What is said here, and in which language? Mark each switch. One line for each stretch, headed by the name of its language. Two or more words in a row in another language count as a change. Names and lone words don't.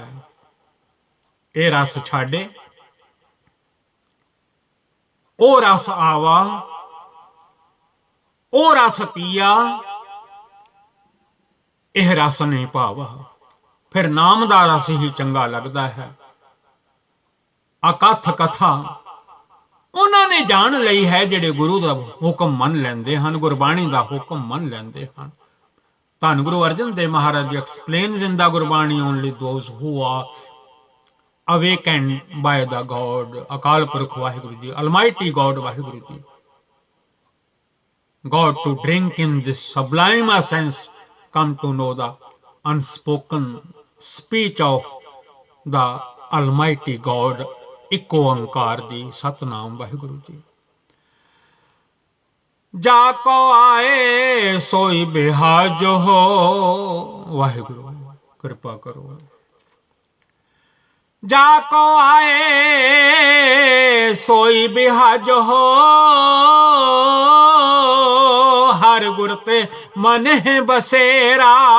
Punjabi: ਇਹ ਰਸ ਛੱਡੇ, ਉਹ ਰਸ ਆਵਾ, ਉਹ ਰਸ ਪੀਆ, ਇਹ ਰਸ ਨਹੀਂ ਭਾਵਾ। ਫਿਰ ਨਾਮ ਦਾ ਰਸ ਹੀ ਚੰਗਾ ਲੱਗਦਾ ਹੈ। ਅਕਥ ਕਥਾ ਉਹਨਾਂ ਨੇ ਜਾਣ ਲਈ ਹੈ, ਜਿਹੜੇ ਗੁਰੂ ਦਾ ਹੁਕਮ ਮੰਨ ਲੈਂਦੇ ਹਨ, ਗੁਰਬਾਣੀ ਦਾ ਹੁਕਮ ਮੰਨ ਲੈਂਦੇ ਹਨ।
English: ਧੰਨ ਗੁਰੂ ਅਰਜਨ ਦੇਵ ਮਹਾਰਾਜ explains in the ਗੁਰਬਾਣੀ only those who are awakened by the God,
Punjabi: ਅਕਾਲ ਪੁਰਖ ਵਾਹਿਗੁਰੂ ਜੀ,
English: Almighty God ਵਾਹਿਗੁਰੂ ਜੀ। God to drink in this sublime essence, come to know the unspoken speech of the Almighty God,
Punjabi: ਇੱਕ ਓੰਕਾਰ ਦੀ, ਸਤਨਾਮ ਵਾਹਿਗੁਰੂ ਜੀ। ਜਾ ਕੋ ਆਏ ਸੋਈ ਬਿਹਾਜ ਹੋ, ਵਾਹਿਗੁਰੂ ਕਿਰਪਾ ਕਰੋ। ਜਾ ਕੋ ਆਏ ਸੋਈ ਬਿਹਾਜ ਹੋ, ਹਰ ਗੁਰ ਤੇ ਮਨ ਹੈ ਬਸੇਰਾ।